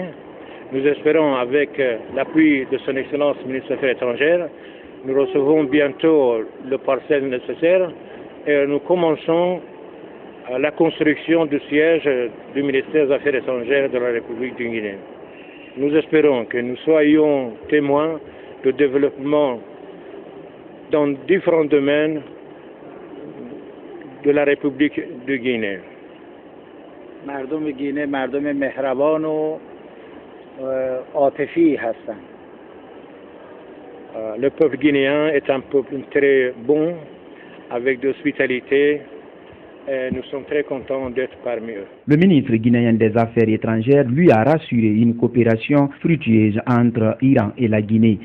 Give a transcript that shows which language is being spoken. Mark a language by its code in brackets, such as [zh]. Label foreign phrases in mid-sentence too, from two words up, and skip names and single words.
[fr] Nous espérons, avec l'appui de son Excellence ministre des Affaires étrangères, nous recevons bientôt le parcelle nécessaire et nous commençons la construction du siège du ministère des Affaires étrangères de la République de Guinée. Nous espérons que nous soyons témoins de développement dans différents domaines de la République de Guinée. [fa] مردم گینه مردم مهربان و عاطفی هستند. [fr] Le peuple guinéen est un peuple très bon, avec de l'hospitalité, et nous sommes très contents d'être parmi eux. Le ministre guinéen des Affaires étrangères lui a rassuré une coopération fructueuse entre Iran et la Guinée.